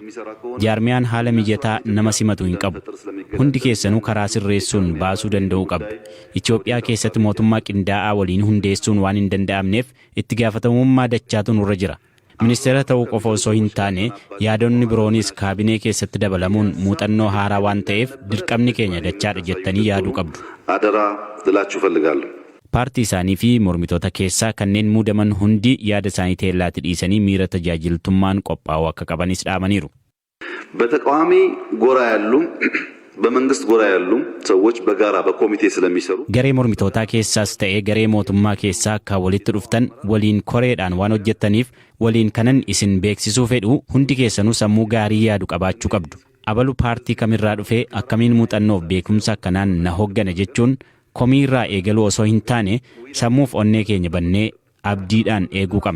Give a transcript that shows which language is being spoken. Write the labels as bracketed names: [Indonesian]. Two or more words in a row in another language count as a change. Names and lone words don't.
[Oromo] Jaarmiyaan haala mijataa nama simatu hin qabu. Hundi keessanuu karaa sirreessuun baasuu danda'uu qabdu. Itoophiyaa keessatti mootummaa qindaa'aa waliin hundeessuun waan hin danda'amneef itti gaafatamummaa dachaatu nurra jira. Ministeera ta'uu qofa osoo hin taane yaadonni biroonis kaabinee keessatti dabalamuun muuxannoo haaraa waan ta'eef dirqamni keenya dachaadha jettanii yaaduu qabdu. [Amharic] አደራ ልላችሁ እፈልጋለሁ። [Oromo] Paartii isaanii fi mormitoota keessaa kanneen muudaman hundi yaada isaanii teellaatti dhiisanii miira tajaajiltummaan qophaa'uu akka qabanis dhaamaniiru. [Amharic] በተቃዋሚ ጎራ ያሉ በመንግስት ጎራ ያሉ ሰዎች በጋራ በኮሚቴ ስለሚሰሩ [Oromo] garee mormitootaa keessaas ta'ee garee mootummaa keessaa akka walitti dhuftan waliin koreedhaan waan hojjettaniif waliin kanan isin beeksisuu fedhu hundi keessanuu sammuu gaarii yaadu qabaachuu qabdu. Abalu paartii kamirraa dhufee akkamiin muuxannoof beekumsa akkanaan na hooggana jechuun komiirraa eegaluu osoo hin taane sammuuf onnee keenya bannee abdiidhaan eeguu qabna.